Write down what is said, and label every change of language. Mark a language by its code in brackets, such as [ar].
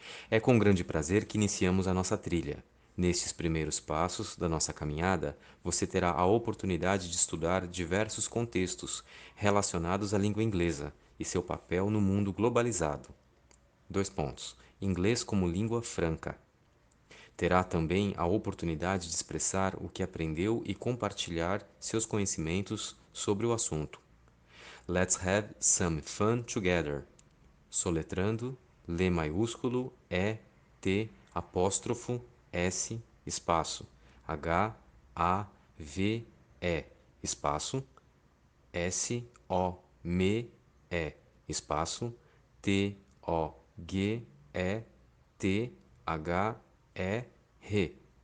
[pt] É com grande prazer que iniciamos a nossa trilha. Nestes primeiros passos da nossa caminhada, você terá a oportunidade de estudar diversos contextos relacionados à língua inglesa e seu papel no mundo globalizado. Dois pontos. Inglês como língua franca. Terá também a oportunidade de expressar o que aprendeu e compartilhar seus conhecimentos sobre o assunto. [en] Let's have some fun together. [pt] Soletrando: L maiúsculo E T apóstrofo S espaço H A V E espaço S O M E espaço T O G E T H E R.